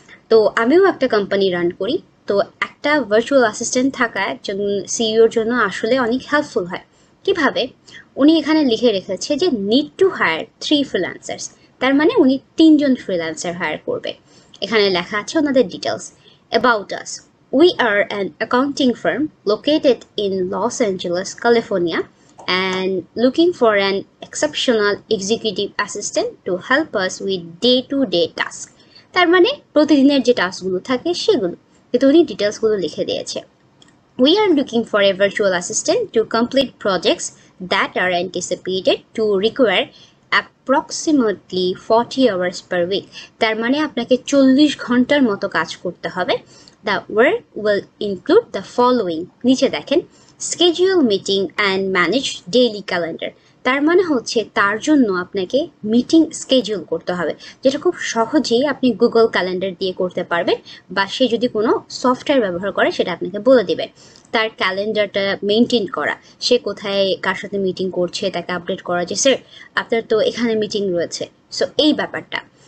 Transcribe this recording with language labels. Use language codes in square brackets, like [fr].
[bn] তো আমিও একটা কোম্পানি রান করি, তো একটা ভার্চুয়াল অ্যাসিস্ট্যান্ট থাকা একজন সিইওর জন্য আসলে অনেক হেল্পফুল হয়। কিভাবে? উনি এখানে লিখে রেখেছে যে [en] need to hire 3 freelancers, [bn] তার মানে উনি 3জন ফ্রিল্যান্সার হায়ার করবে। এখানে লেখা আছে ওনাদের details. [en] About us, we are an accounting firm located in Los Angeles, California, and looking for an exceptional executive assistant to help us with day-to-day tasks. [bn] তার মানে প্রতিদিনের যে টাস্কগুলো থাকে সেগুলো, কিন্তু উনি ডিটেলসগুলো লিখে দিয়েছে। [en] We are looking for a virtual assistant to complete projects that are anticipated to require approximately 40 hours per week. [bn] তার মানে আপনাকে 40 ঘন্টার মতো কাজ করতে হবে। [en] The work will include the following. [bn] নিচে দেখেন, [en] schedule meeting and manage daily calendar. [bn] তার মানে হচ্ছে তার জন্য আপনাকে মিটিং স্কেডিউল করতে হবে, যেটা খুব সহজেই আপনি গুগল ক্যালেন্ডার দিয়ে করতে পারবেন, বা সে যদি কোনো সফটওয়্যার ব্যবহার করে সেটা আপনাকে বলে দেবে। তার ক্যালেন্ডারটা মেনটেন করা, সে কোথায় কার সাথে মিটিং করছে তাকে আপডেট করা, যে স্যার আপনার তো এখানে মিটিং রয়েছে। সো এই ব্যাপারটা।